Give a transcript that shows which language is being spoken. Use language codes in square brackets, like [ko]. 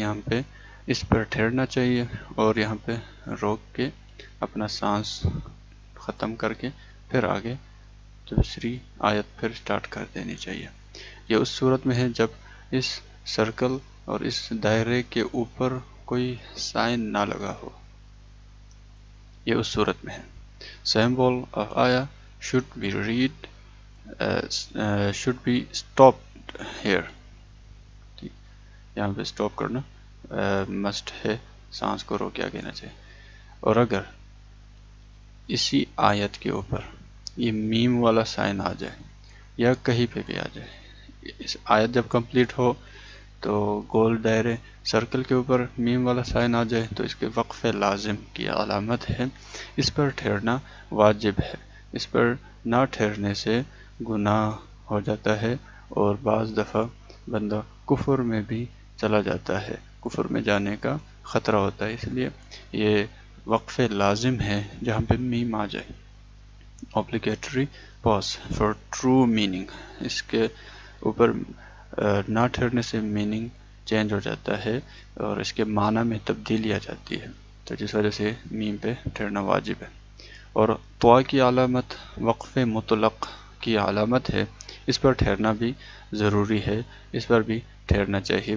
[ur] یہاں پہ اس پر ٹھہرنا چاہیے اور یہاں پہ روک کے اپنا سانس ختم کر کے پھر آگے دوسری آیت پھر سٹارٹ کر دینی چاہیے. یہ اس صورت میں ہے جب اس سرکل اور اس دائرے کے اوپر کوئی سائن نہ لگا ہو. یہ اس صورت میں ہے. [en] Symbol of ayah should be read should be stopped here. [ur] یہاں پہ سٹاپ کرنا مسٹ ہے, سانس کو روک کے آگے نہ چاہیے. اور اگر اسی آیت کے اوپر یہ میم والا سائن آ جائے یا کہیں پہ بھی آ جائے, اس آیت جب کمپلیٹ ہو تو گول دائرے سرکل کے اوپر میم والا سائن آ جائے تو اس کے وقف لازم کی علامت ہے. اس پر ٹھہرنا واجب ہے. اس پر نہ ٹھہرنے سے گناہ ہو جاتا ہے اور بعض دفعہ بندہ کفر میں بھی چلا جاتا ہے, کفر میں جانے کا خطرہ ہوتا ہے. اس لیے یہ وقف لازم ہے جہاں پہ میم آ جائے. [en] obligatory pause for true meaning. [ur] اس کے اوپر نہ ٹھہرنے سے میننگ چینج ہو جاتا ہے اور اس کے معنی میں تبدیلی آ جاتی ہے, تو جس وجہ سے میم پہ ٹھہرنا واجب ہے. اور طوا کی علامت وقف مطلق کی علامت ہے. اس پر ٹھہرنا بھی ضروری ہے, اس پر بھی ٹھہرنا چاہیے.